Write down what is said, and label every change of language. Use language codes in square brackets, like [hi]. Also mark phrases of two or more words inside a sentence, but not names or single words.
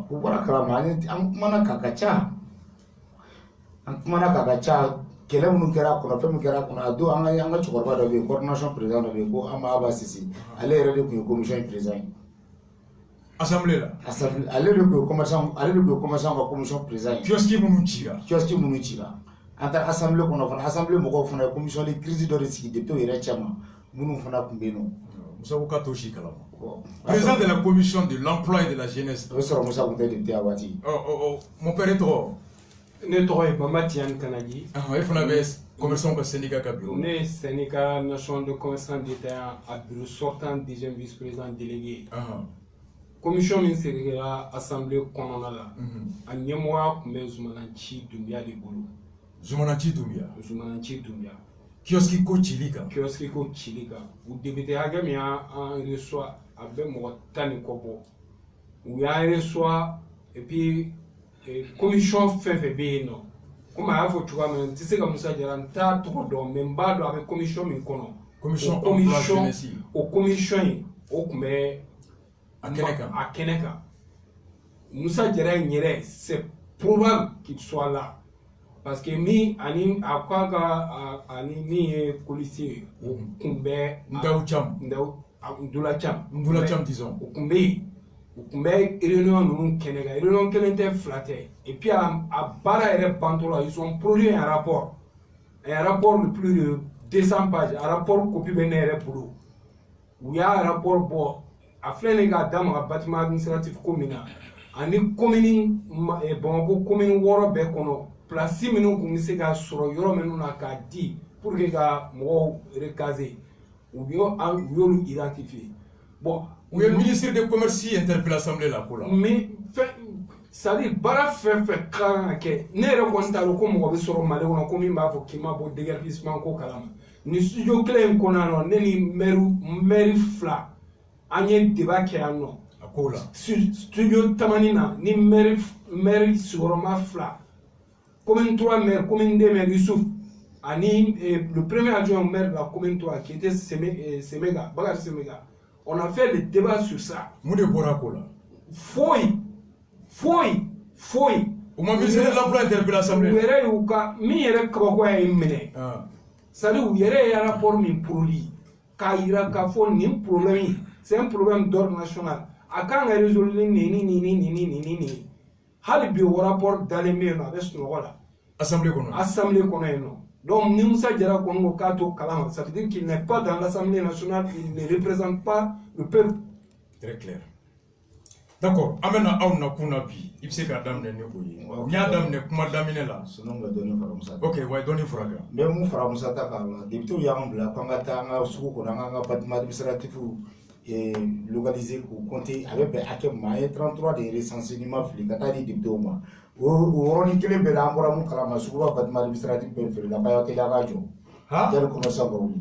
[bm] u bɔra kalama an kumana k'a ka ca an kumana k'a ka ca kɛlɛ minnu kɛra a kɔnɔ fɛn min kɛra a kɔnɔ a don an ka cɛkɔrɔba dɔ bɛ yen [fr] coordination président [bm] dɔ bɛ yen ko Aba Sise ale yɛrɛ de tun ye [fr] commission président [bm] ye assemblée la ale de tun ye commerçant ka [fr] commission président [bm] ye kiosque minnu cira an taara assemblée kɔnɔ fana assemblée mɔgɔw fana ye [fr] commission de crise [bm] dɔ de sigi député yɛrɛ cɛman minnu fana tun bɛ yen nɔ Musa ko k'a t'o si kalama [fr] président de la commission de l'emploi et de la jeunesse [bm] o bɛ sɔrɔ Musa tun tɛ député a waati [fr] mon père tɔgɔ [bm] ne tɔgɔ ye Mamadi Tiani Kanaji e fana bɛ commerçants ka syndicat ka bureau ne ye [fr] syndicat national de commerçants détaillants [bm] a [fr] bureau sortant deuxième vice-président délégué commission [bm] min sigira assemblée kɔnɔna la a ɲɛmɔgɔya tun bɛ Zumananci Dunbiya de bolo. Zumananci Dunbiya. Zumananci Dunbiya. Kioski ko cili kan. Kioski ko cili kan. U député hakɛ min y'an reçoit a bɛ mɔgɔ 10 ni kɔ bɔ. U y'an reçoit [fr] et puis commission [bm] fɛn fɛn bɛ yen nɔ. Comme a y'a fɔ cogoya min na n tɛ se ka Musa Jara n t'a tɔgɔ dɔn mais n b'a dɔn a bɛ commission min kɔnɔ. [fr] Commission emploi jeunesse. [bm] O commission in o tun bɛ a kɛnɛ kan. Musa Jara in yɛrɛ [fr] c'est probable qu'il soit là parce que [bm] ni ani a ko a ka ani min ye policier o tun bɛ Ndaw Cham Ndula Cham disons o tun bɛ yen u tun bɛ réunion ninnu kɛnɛ kan réunion kelen tɛ fila tɛ [fr] et puis [bm] a baara yɛrɛ bantɔ la [fr] ils ont produit un rapport de plus de 200 pages un rapport [bm] copie bɛ ne yɛrɛ bolo u y'a rapport bɔ a filɛ nin k'a d'a ma ka [fr] bâtiment administratif [bm] ko min na ani commune Bamakɔ commune 6 bɛɛ kɔnɔ place minnu tun bɛ se ka sɔrɔ yɔrɔ minnu na k'a di [fr] pour que [bm] ka mɔgɔw recaser u y'olu identifier bon u ye [fr] ministre de commerce interpellé [bm] assemblée la ko la [fr] mais c'est-à-dire [bm] baara fɛn fɛn kan ka kɛ ne yɛrɛ kɔni t'a dɔn ko mɔgɔ bɛ sɔrɔ Mali kɔnɔ ko min b'a fɔ k'i ma bɔ déguerpissement ko kalama ni studio kelen in kɔnɔ yan nɔ ne ni maire fila an ye débat kɛ yan nɔ a ko la [fr] studio [bm] tamani na ni [fr] maire [bm] sigiyɔrɔma fila [fr] commune 3 maire commune 2 maire Youssouf ani le premier adjoint au maire de la commune 3 qui était Semega Bakari Semega on a fait le débat sur ça [bm] mun de bɔra ko la foyi o ma [fr] ministre de l'emploi interpellé assemblée [bm] u yɛrɛ y'u ka min yɛrɛ kabakoya ye minɛ c'est-à-dire u yɛrɛ ye rapport min produit k'a yira k'a fɔ nin problème [fr] c'est un problème d'ordre national [bm] a kan ka résoudre ni hali bi o rapport dalen bɛ yen nɔ a bɛ sunɔgɔ la assemblée kɔnɔ yen nɔ donc ni Musa Jara kɔni ko k'a to kalama [fr] ça veut dire qu'il n'est pas dans l'Assemblée nationale il ne représente pas le peuple. Très clair. [bm] D'accord an bɛna aw na kun na bi i bɛ se k'a daminɛ ni o ye n y'a daminɛ kuma daminɛ la sinon ka dɔɔni fara Musa ok wa dɔɔni fara kan n bɛ mun fara Musa ta kan la député y'an bila k'an ka taa an ka sugu kɔnɔ an k'an ka [fr] bâtiment administratif localiser [bm] k'u compter a bɛ bɛn hakɛ min ma an ye 33 de recensé ni ma fili ka taa di député ma o yɔrɔnin kelen bɛɛ la an bɔra mun kalama suguba [fr] bâtiment administratif [bm] bɛɛ feere la k'a teliya k'a jɔ yanni commerçant ka wuli